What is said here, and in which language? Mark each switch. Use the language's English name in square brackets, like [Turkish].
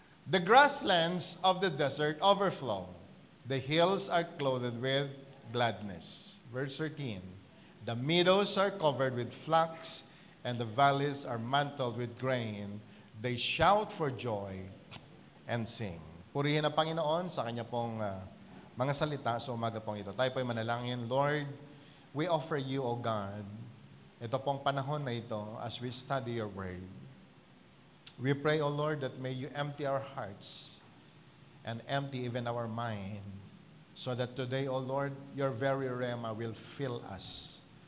[English] The grasslands of the desert overflow. The hills are clothed with gladness. Verse 13. The meadows are covered with flax, and the valleys are mantled with grain. They shout for joy and sing. [Filipino] Purihin ang Panginoon sa kanya pong mga salita sa umaga pong ito. Tayo po'y manalangin. [English] Lord, we offer you, O God, [Filipino] ito pong panahon na ito [English] as we study your word. We pray, O Lord, that may you empty our hearts and empty even our mind, so that today, O Lord, your very rema will fill us.